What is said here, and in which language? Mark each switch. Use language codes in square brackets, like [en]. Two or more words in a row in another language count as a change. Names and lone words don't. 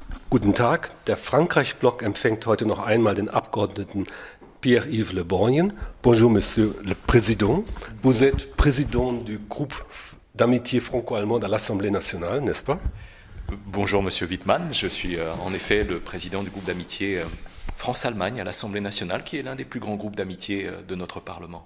[de] Guten Tag, der Frankreich-Block empfängt heute noch einmal den Abgeordneten Pierre-Yves Le Borgnen. [fr] Bonjour, Monsieur le Président. Vous êtes président du groupe d'amitié franco-allemande à l'Assemblée nationale, n'est-ce pas? Bonjour, Monsieur Wittmann. Je suis en effet le président du groupe d'amitié France-Allemagne à l'Assemblée nationale, qui est l'un des plus grands groupes d'amitié de notre Parlement.